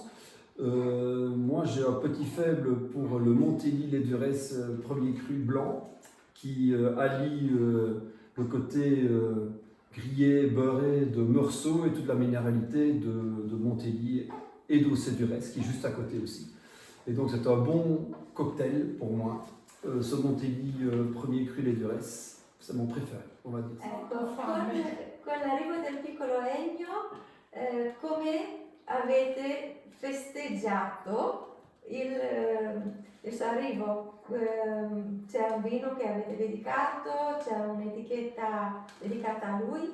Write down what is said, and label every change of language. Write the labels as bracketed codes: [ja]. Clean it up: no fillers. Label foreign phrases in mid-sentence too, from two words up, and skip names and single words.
[fr] Moi j'ai un petit faible pour le Montélimar lait d'Urès premier cru blanc qui allie le côté grillé, beurré de Meursault et toute la minéralité de Montélimar et d'Auxey d'Urès qui est juste à côté aussi. Et donc c'est un bon cocktail pour moi. Ce Montélimar premier cru lait d'Urès, c'est mon préféré, on va dire. [it] Con l'arrivo del piccolo Ennio, come avete festeggiato il suo arrivo? C'è un vino che avete dedicato, c'è un'etichetta dedicata a lui?